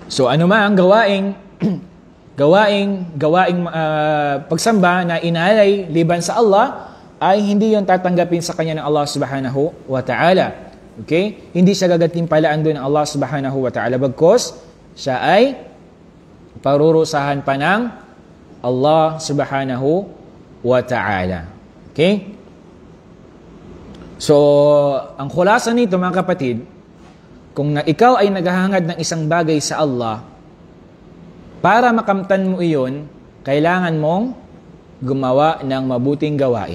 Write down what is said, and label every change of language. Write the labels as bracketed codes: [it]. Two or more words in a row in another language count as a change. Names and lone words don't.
[tl] So ano man ang gawaing pagsamba na inalay liban sa Allah, ay hindi yon tatanggapin sa kanya ng Allah [ar] سبحانه وتعالى. [tl] Okay? Hindi siya gagatimpalaan doon ng Allah [ar] سبحانه وتعالى, [tl] bagkos siya ay parurusahan pa ng Allah [ar] سبحانه وتعالى. [tl] Okay? So, ang khulasa nito mga kapatid, kung ikaw ay naghahangad ng isang bagay sa Allah, para makamtan mo iyon, kailangan mong gumawa ng mabuting gawain.